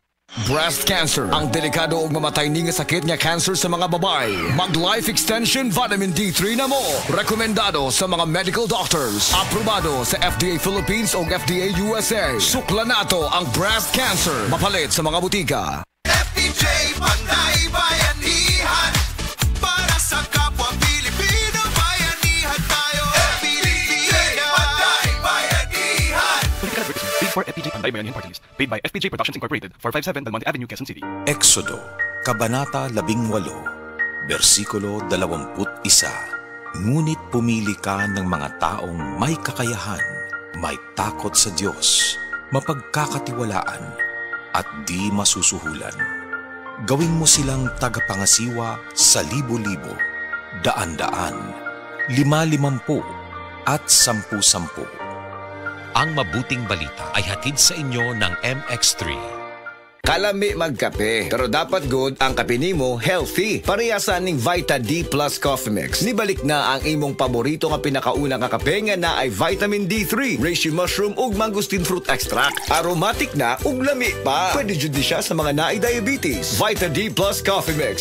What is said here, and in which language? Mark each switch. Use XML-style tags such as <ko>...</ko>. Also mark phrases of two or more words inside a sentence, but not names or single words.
<ceb>Breast cancer, ang delikado o mamatay ni nga sakit nga cancer sa mga babae. Mag Life Extension Vitamin D3 na mo. Rekomendado sa mga</ceb> <en>medical doctors.</en> <ceb>Aprobado sa FDA Philippines o FDA USA. Sukla nato ang breast cancer. Mapalit sa mga butika. FPJ Panday Bayanihan,</ceb> <tl>para sa kapwa Pilipino. Bayanihan tayo. FPJ Panday Bayanihan.</tl> <en>Paid for FPJ Panday Bayanihan Party List. Paid by FPJ Productions Incorporated, 457 Belmonte Avenue, Quezon City.</en> <tl>Exodo, Kabanata 18, versikulo 21. Ngunit pumili ka ng mga taong may kakayahan, may takot sa Diyos, mapagkakatiwalaan, at di masusuhulan. Gawin mo silang tagapangasiwa sa libo-libo, daan-daan, 5-50 at 10-10. Ang mabuting balita ay hatid sa inyo ng MX3.</tl> <ceb>Kalami magkape, pero dapat good ang kape nimo healthy. Parehasan ning Vita D Plus Coffee Mix. Nibalik na ang imong paborito nga pinakauna nga kape nga na ay vitamin D3,</ceb> <en>reishi mushroom</en> <ceb>ug</ceb> <en>mangosteen fruit extract.</en> <ceb>Aromatic na ug lami pa. Pwede jud siya sa mga naay diabetes. Vita D Plus Coffee Mix.</ceb>